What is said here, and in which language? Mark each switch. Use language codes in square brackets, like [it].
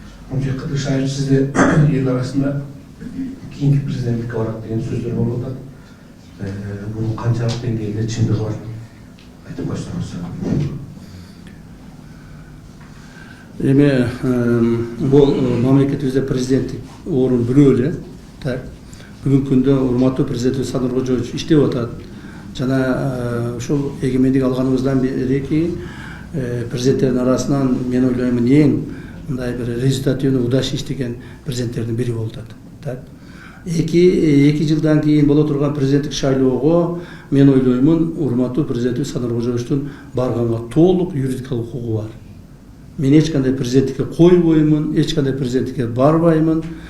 [kk] Қыдыр Шайыр, сізде ел арасында кейінгі президенттікке барады деген сөздер болып жатады. Бұның қаншалық деңгейде шындығы бар? Айтып қойсаңыз. [ky] Эми бул мамлекетибизде президенттик орун бирөө эле. Так. Бүгүнкү күндө урматтуу президентибиз Садыр Кожоевич иштеп атат. Жана ушул эгемендик алганыбыздан бери президенттердин арасынан мен ойлоймун эң мындай бир [ru] результативный удачный [ky] иштеген президенттердин бири болуп атат. Так. Эки жылдан кийин боло турган президенттик шайлоого мен ойлоймун урматтуу президентибиз Садыр Кожоевичтин барганга толук юридикалык укугу бар. [kk] Мен ешқандай президенттікке қойбоймын, ешқандай президенттікке барбаймын.